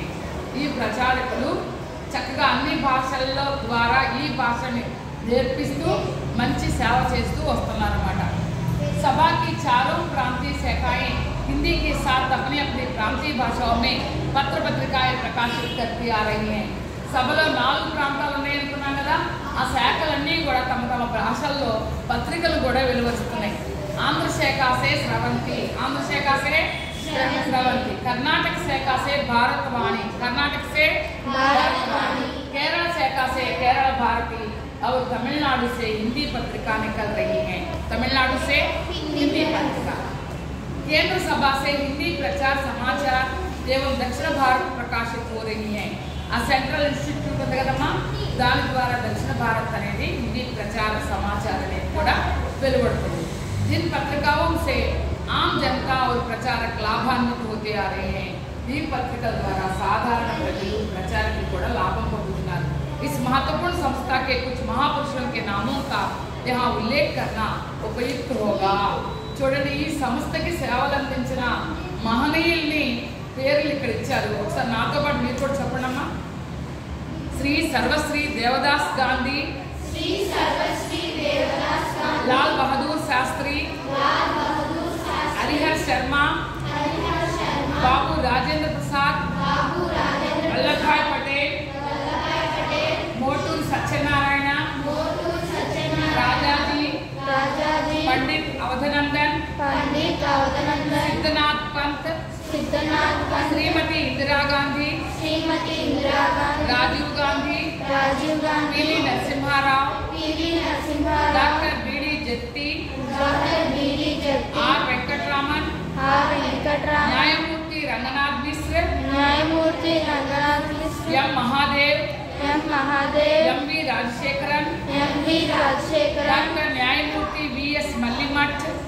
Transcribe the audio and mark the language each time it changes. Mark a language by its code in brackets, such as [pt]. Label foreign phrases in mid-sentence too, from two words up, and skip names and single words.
[te] ఈ ప్రచారకులు చక్కగా అన్ని భాషల్లో ద్వారా ఈ భాషని నేర్పిస్తూ మంచి సేవ చేస్తూ వస్తున్నారన్నమాట. [hi] सभा की चारों प्रांतीय शाखाएं हिंदी के साथ अपनी अपनी प्रांतीय भाषाओं में पत्र पत्रिकाएं प्रकाशित करती आ रही हैं. [te] సభలో 4 ప్రాంతాలు ఉన్నాయనుకున్నాం కదా, ఆ శాఖలన్నీ కూడా తమ తమ భాషల్లో పత్రికలు కూడా వెలువరుస్తున్నాయి. [hi] आंध्र शाखा से स्रवंती, आंध्र शाखा से स्रवंती, कर्नाटक शाखा से भारतवाणी, कर्नाटक से भारतवाणी, और तमिलनाडु से हिंदी पत्रिका निकल रही हैं। तमिलनाडु से हिंदी पत्रिका, केंद्र सभा से हिंदी प्रचार समाचार एवं दक्षिण भारत प्रकाशित हो रही हैं। [te] आ [en] central institute [te] ఉంది కదమ్మా, దాని ద్వారా దక్షిణ భారత్ అనేది హిందీ ప్రచార సమాచారం అనేది కూడా వెలువడుతుంది। [hi] जिन पत्रिकाओं से आम जनता और प्रचारक लाभान्वित होते आ रहे हैं, [te] ఈ పత్రికల ద్వారా సాధారణ ప్రజలు ప్రచారకులు కూడా లాభం పొందుతున్నారు। [hi] इस महत्वपूर्ण संस्था के कुछ महापुरुषों के नामों का यहाँ उल्लेख करना उपयुक्त होगा। [te] చూడండి, ఈ సంస్థకి సేవలు అందించిన మహనీయుల్ని పేర్లు ఇక్కడ ఇచ్చారు। ఒకసారి నాతో పాటు మీరు కూడా చెప్పండమ్మా। శ్రీ సర్వశ్రీ దేవదాస్ గాంధీ, [hi] लाल बहादुर शास्त्री, हरिहर शर्मा, बाबू राजेंद्र प्रसाद, वल्लभ भाई पटेल, मोटूर सत्यनारायण, राजाजी, पंडित अवधनंदन, सिद्धनाथ पंत, श्रीमती इंदिरा गांधी, राजीव गांधी, पीवी नरसिम्हा राव, डॉक्टर बीडी जत्ती, आर वेंकटरामन, न्यायमूर्ति रंगनाथ मिश्र, एम महादेव, एम वी राजशेखरन, डॉक्टर न्यायमूर्ति वीएस मल्लिमठ,